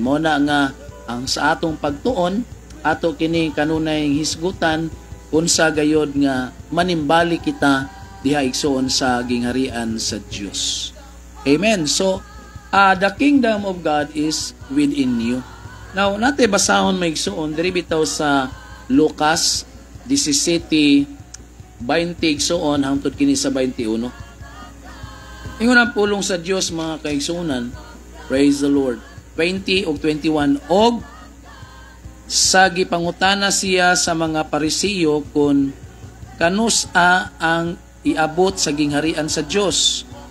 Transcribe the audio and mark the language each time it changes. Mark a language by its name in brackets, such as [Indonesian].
[Cebuano] Mona nga ang sa atong pagtuon ato kini kanunay hisgutan unsa gayod nga manimbali kita diha igsuon sa gingharian sa Dios. Amen. [English] So the kingdom of God is within you. [Cebuano] Now, natin basahon maigsuon diri bitaw sa Lucas 17:20 igsuon hangtod kini sa 21. Ingon ang pulong sa Dios mga kaigsuonan. [English] Praise the Lord. [Cebuano] 20 ug 21. Og sa gipangutana siya sa mga Parisiyo kung kanusa ang iabot sa gingharian sa Dios.